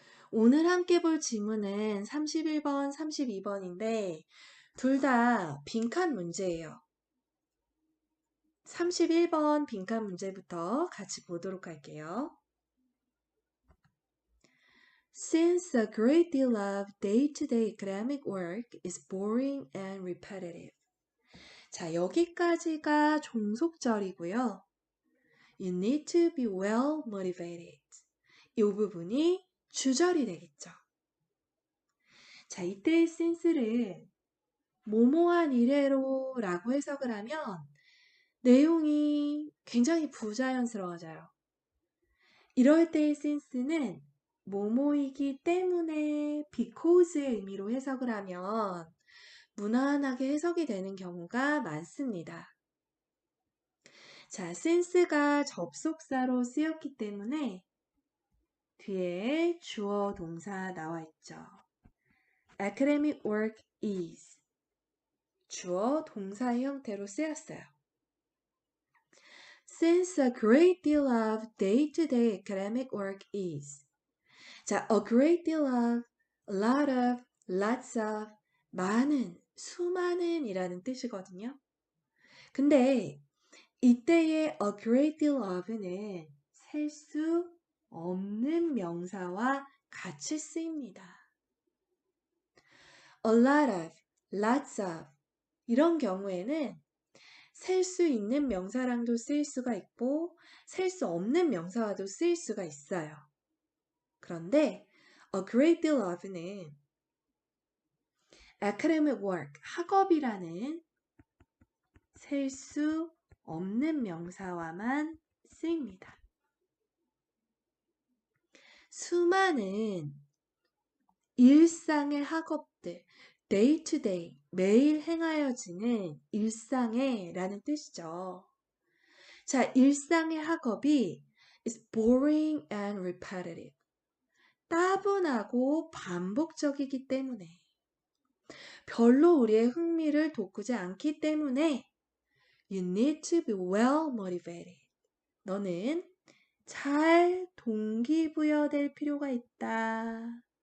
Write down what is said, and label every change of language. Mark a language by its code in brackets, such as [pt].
[ko] 오늘 함께 볼 지문은 31번, 32번인데 둘 다 빈칸 문제예요. 31번 빈칸 문제부터 같이 보도록 할게요. [en] Since a great deal of day-to-day academic work is boring and repetitive. [ko] 자, 여기까지가 종속절이고요. [en] You need to be well motivated. [ko] 이 부분이 주절이 되겠죠. 자, 이때의 since를 뭐뭐한 이래로 라고 해석을 하면 내용이 굉장히 부자연스러워져요. 이럴 때의 since는 뭐뭐이기 때문에 because의 의미로 해석을 하면 무난하게 해석이 되는 경우가 많습니다. 자, since가 접속사로 쓰였기 때문에 뒤에 주어 동사 나와 있죠. [en] academic work is [ko] 주어 동사의 형태로 쓰였어요. [en] Since a great deal of day-to-day academic work is 자, a great deal of, a lot of, lots of, [ko] 많은, 수많은 이라는 뜻이거든요. 근데 이때의 a great deal of는 셀 수 없는 명사와 같이 쓰입니다. a lot of, lots of 이런 경우에는 셀 수 있는 명사랑도 쓰일 수가 있고 셀 수 없는 명사와도 쓰일 수가 있어요. 그런데 a great deal of는 academic work, 학업이라는 셀 수 없는 명사와만 쓰입니다. 수많은 일상의 학업들, day to day, 매일 행하여지는 일상의 라는 뜻이죠. 자, 일상의 학업이 is boring and repetitive. 따분하고 반복적이기 때문에 별로 우리의 흥미를 돋구지 않기 때문에 [en] You need to be well motivated. [ko] 너는 잘 동기부여될 필요가 있다.